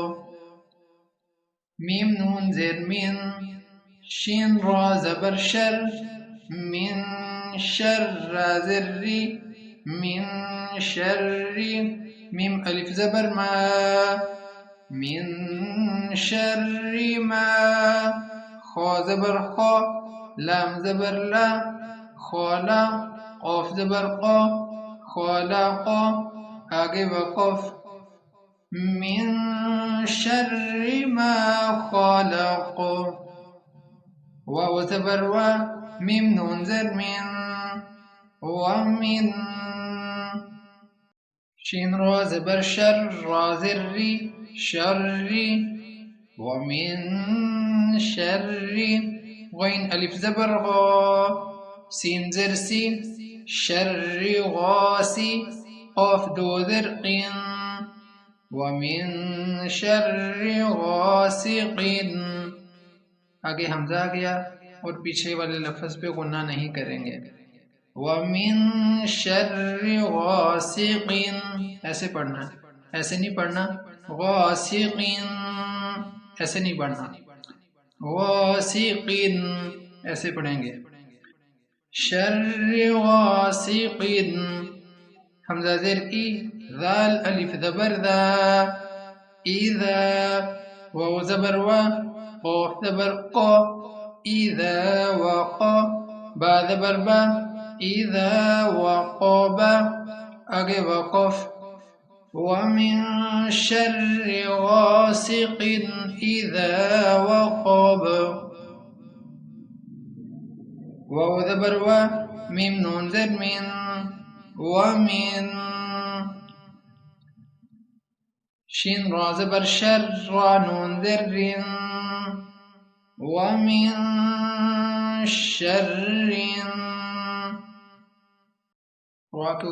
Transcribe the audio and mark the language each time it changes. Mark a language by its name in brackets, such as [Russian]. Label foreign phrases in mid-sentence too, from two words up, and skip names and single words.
[Urdu] میم نون زر من، شین را زبر شر، من شر را زر ری، من شر، میم الف زبر ما، من شر ما، خا زبر خا، لام زبر لا، خالا، قاف زبر قا، خالقا، آگے وقف، [Arabic] من شر ما خلق، [Urdu] واو زبر وا، میم نون زر من، ومن، شین را زبر شر، را زر ری، شر، [Arabic] ومن شر، [Urdu] غین الف زبر غا، سین زر سی، شر غاسی، قاف دو زر قین، ومن [Arabic] شر غاسق، [Urdu] آگے حمزہ آ گیا اور پیچھے والے لفظ پہ غنہ نہیں کریں گے، [Arabic] وَمِن شَرِّ غَاسِقٍ، [Urdu] ایسے پڑھنا ہے، ایسے نہیں پڑھنا، غاسق، ایسے نہیں پڑھنا، غاسق، ایسے پڑھیں گے، شر غاسق، حمزہ زیر ای، ذال الف زبر ذا، اذا، واو زبر وا، قاف زبر قا، اذا وقا، با زبر با، اذا وقب، آگے وقف، [Arabic] ومن شر غاسق اذا وقب، [Urdu] واو زبر وا، میم نون زر من، ومن، شین را زبر شر، را نون زر رن، [Arabic] ومن شر، [Urdu] را کے